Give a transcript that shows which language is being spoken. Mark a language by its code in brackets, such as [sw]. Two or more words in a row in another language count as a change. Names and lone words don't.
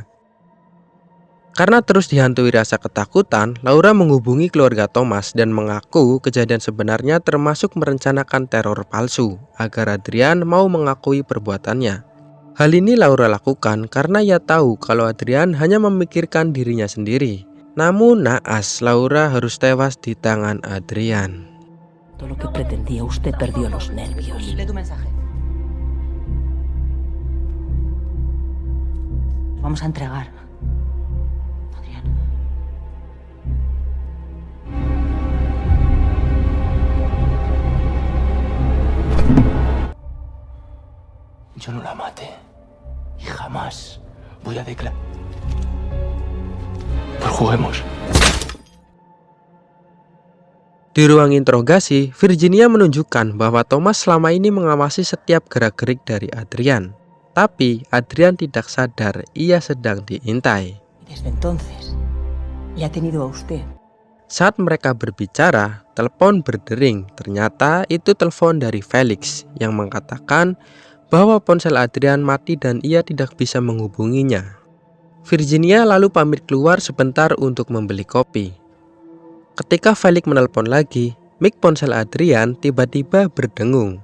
[id] Karena terus dihantui rasa ketakutan, Laura menghubungi keluarga Thomas dan mengaku kejadian sebenarnya termasuk merencanakan teror palsu agar Adrian mau mengakui perbuatannya. Hal ini Laura lakukan karena ia tahu kalau Adrian hanya memikirkan dirinya sendiri. Namun naas, Laura harus tewas di tangan Adrian. [es] Todo lo que pretendía, usted perdió los nervios. Lee tu mensaje. Vamos a entregar. Adrián. Yo no la maté. Y jamás voy a declarar. Pues juguemos. [id] Di ruang interogasi, Virginia menunjukkan bahwa Thomas selama ini mengawasi setiap gerak-gerik dari Adrian. Tapi Adrian tidak sadar ia sedang diintai. [es] Desde entonces, le ha tenido a usted. [id] Saat mereka berbicara, telepon berdering. Ternyata itu telepon dari Felix yang mengatakan bahwa ponsel Adrian mati dan ia tidak bisa menghubunginya. Virginia lalu pamit keluar sebentar untuk membeli kopi. Ketika Felix menelpon lagi, mic ponsel Adrian tiba-tiba berdengung.